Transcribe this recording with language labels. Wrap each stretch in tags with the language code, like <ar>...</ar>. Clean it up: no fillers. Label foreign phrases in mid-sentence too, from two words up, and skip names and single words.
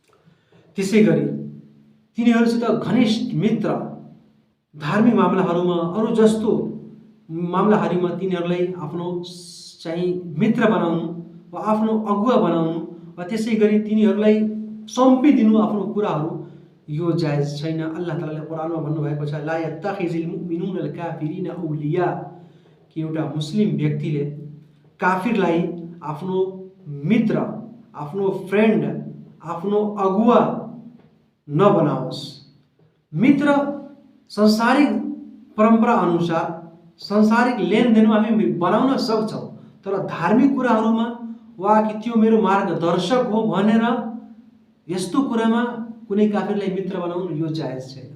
<ne>त्यसै गरी तिनीहरूसित घनिष्ठ मित्र, धार्मिक मामलाहरूमा अरू जस्तो मामलाहरूमा तिनीहरूलाई आफ्नो चाहिँ मित्र बनाउनु वा आफ्नो अगुवा बनाउनु वा त्यसै गरी तिनीहरूलाई सुम्पिदिनु आफ्नो कुराहरू यो जायज छैन। अल्लाह तालाले कुरानमा भन्नुभएको छ,</ne> <ar>لا يتخذ المؤمنون الكافرين أولياء,</ar> <ne>कि एउटा मुस्लिम व्यक्तिले काफिरलाई आफ्नो मित्र, आफ्नो फ्रेन्ड, आफ्नो अगुवा नबनाओस्। मित्र संसारिक परम्परा अनुसार संसारिक लेनदेनमा हामी बनाउन सक्छौँ, तर धार्मिक कुराहरूमा वा कि त्यो मेरो मार्गदर्शक हो भनेर यस्तो कुरामा कुनै काफिरलाई मित्र बनाउनु यो जायज छैन।</ne>